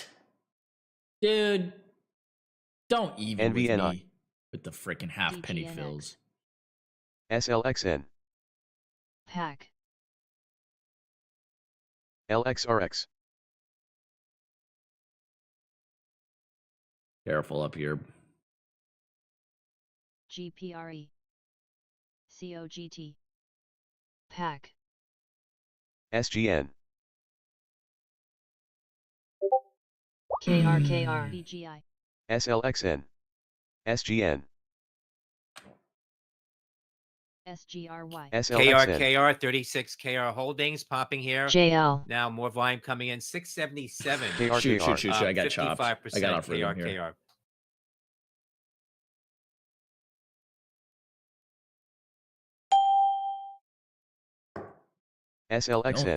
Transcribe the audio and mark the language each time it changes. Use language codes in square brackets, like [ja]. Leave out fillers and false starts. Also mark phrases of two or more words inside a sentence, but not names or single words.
[en] Dude. Don't even with NVNI. me with the freaking half penny DGNX. fills. SLXN. Pack. LXRX. Careful up here. GPRE. COGT. Pack. SGN. KRKR. BGI. SLXN. SGN. SGRY. SLXN. KR 36 KR Holdings popping here. JL. Now more volume coming in. 677. Shoot. I got chopped. I got off rhythm here. SLXN.